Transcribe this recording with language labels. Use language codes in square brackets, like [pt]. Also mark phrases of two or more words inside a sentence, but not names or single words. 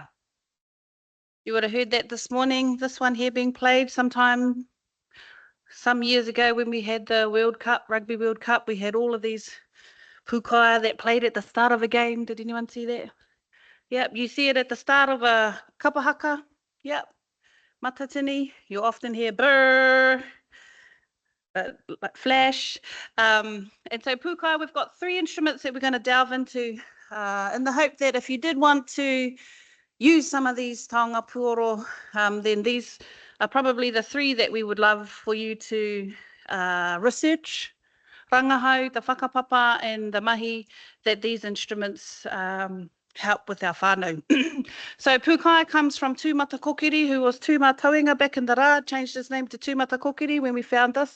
[en] You would have heard that this morning, this one here being played some years ago when we had the World Cup, Rugby World Cup. We had all of these pūkaya that played at the start of a game. Did anyone see that? Yep, you see it at the start of a kapahaka. Yep, matatini. You often hear brrr, like flash. And so pūkaya, we've got 3 instruments that we're going to delve into in the hope that if you did want to use some of these [mi] taonga pūoro, [en] then these are probably the 3 that we would love for you to research. Rangahau, the whakapapa, and the mahi that these instruments help with our whānau. So pūkaya comes from Tūmata Kokiri, who was Tūmā Tauinga back in the rā, changed his name to Tūmata Kokiri when we found this.